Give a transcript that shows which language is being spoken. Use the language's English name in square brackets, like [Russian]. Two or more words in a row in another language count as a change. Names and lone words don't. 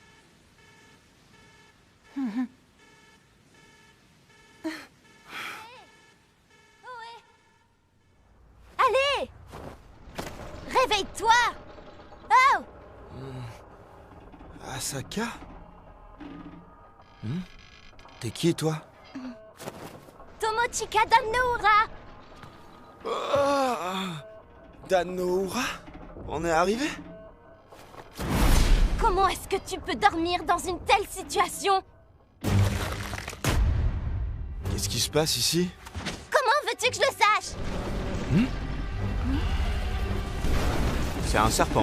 [French] Allez! Réveille-toi! Oh! Asaka? T'es qui, toi? Tomochika Dan-no-ura! Dan-no-ura? On est arrivé? Comment est-ce que tu peux dormir dans une telle situation? Qu'est-ce qui se passe ici? Comment veux-tu que je le sache? C'est un serpent.